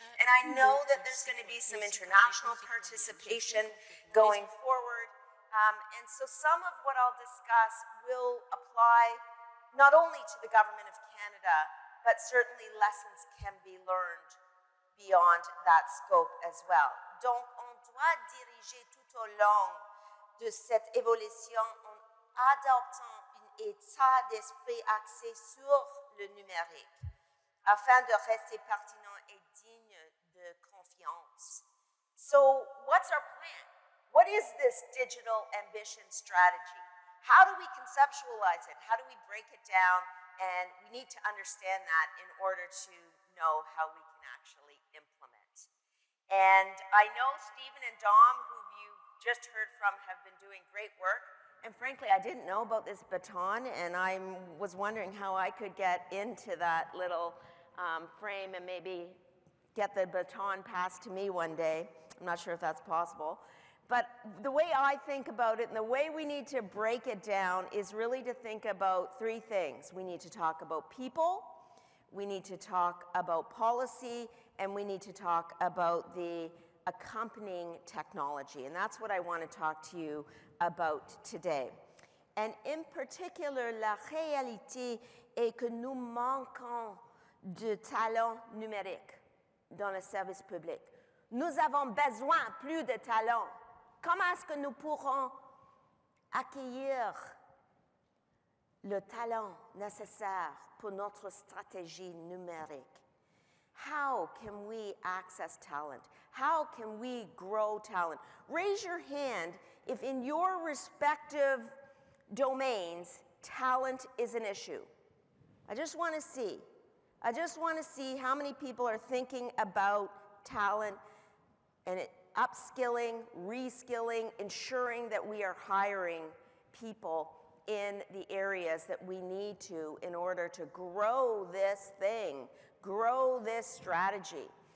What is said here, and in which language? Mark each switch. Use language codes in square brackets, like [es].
[en] And I know that there's going to be some international participation going forward. And so some of what I'll discuss will apply not only to the Government of Canada, but certainly lessons can be learned beyond that scope as well. [fr] Donc, on doit diriger tout au long de cette évolution en adoptant un état d'esprit axé sur le numérique, afin de rester pertinent et digne de confiance. [en] So, what's our plan? What is this digital ambition strategy? How do we conceptualize it? How do we break it down? And we need to understand that in order to know how we can actually implement. And I know Stephen and Dom, who you've just heard from, have been doing great work. And frankly, I didn't know about this baton, and I was wondering how I could get into that little frame and maybe get the baton passed to me one day. I'm not sure if that's possible. But the way I think about it and the way we need to break it down is really to think about three things. We need to talk about people, we need to talk about policy, and we need to talk about the accompanying technology. And that's what I want to talk to you about today. And in particular, [fr] la réalité est que nous manquons de talent numérique dans le service public. Nous avons besoin plus de talent. Comment est-ce que nous pourrons accueillir le talent nécessaire pour notre stratégie numérique? [en] How can we access talent? How can we grow talent? Raise your hand if in your respective domains, talent is an issue. I just want to see. I just want to see how many people are thinking about talent and upskilling, reskilling, ensuring that we are hiring people in the areas that we need to in order to grow this thing, grow this strategy.